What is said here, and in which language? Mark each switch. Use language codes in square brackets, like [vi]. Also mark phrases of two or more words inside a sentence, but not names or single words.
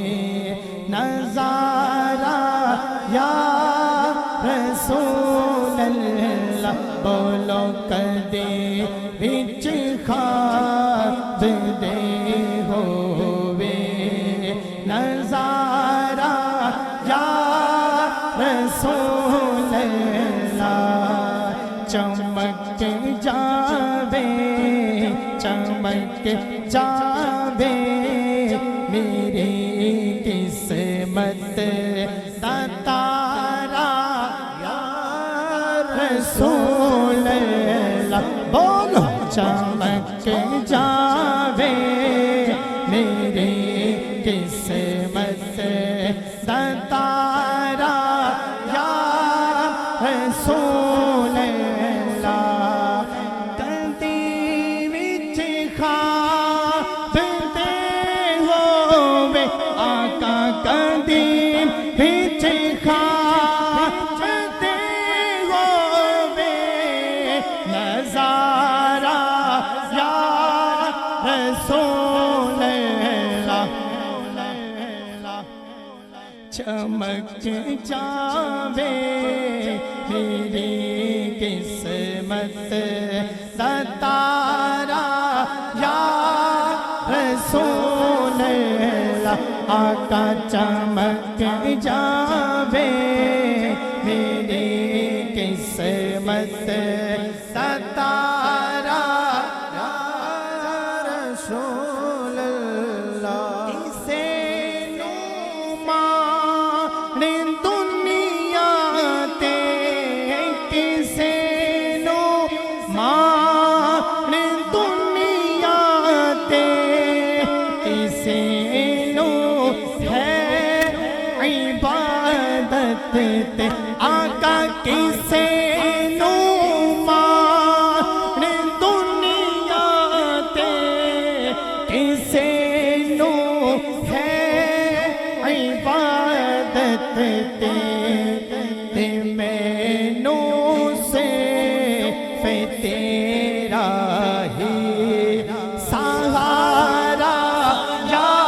[pa] نظارہ [ar] یا رسول اللہ، [pa] بولو کدی بچ خواب دے ہووے نظارہ [ar] یا رسول اللہ، [pa] چمک جاوے چمک جاوے میری قسمت دا تارا [ar] یا رسول اللہ، [pa] بولو چمک جاوے میری قسمت دا تارا [ar] یا رسول اللہ، [pa] کدی وچ خواب دے ہووے آقا، کدی وچ خواب دے ہووے نظارہ [ar] یا رسول اللہ، [pa] چمک جاوے میری قسمت دا تارا [ar] یا رسول اللہ، [pa] آقا چمک جاوے میری قسمت دا تارا یا [ar] رسول اللہ، [pa] اسے دنیا تے کسے نو مان دنیا تے کسے نو ہے عبادت تے، آقا کسے نو مان دنیا تے کسے نو ہے عبادت تے مینو صرف تیرا ہی سہارا یا